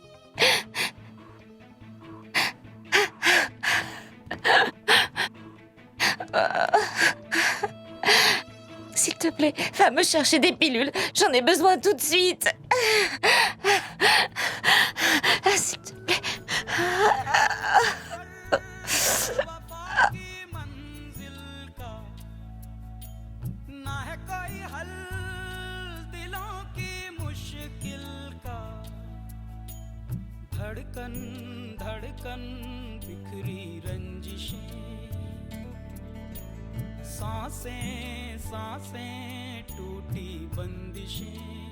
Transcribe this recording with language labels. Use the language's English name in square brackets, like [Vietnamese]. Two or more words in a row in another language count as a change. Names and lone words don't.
[French] S'il te plaît, va me chercher des pilules. J'en ai besoin tout de suite. S'il te plaît. [Hindi] धड़कन धड़कन बिखरी रंजिशें सांसें सांसें टूटी बंदिशें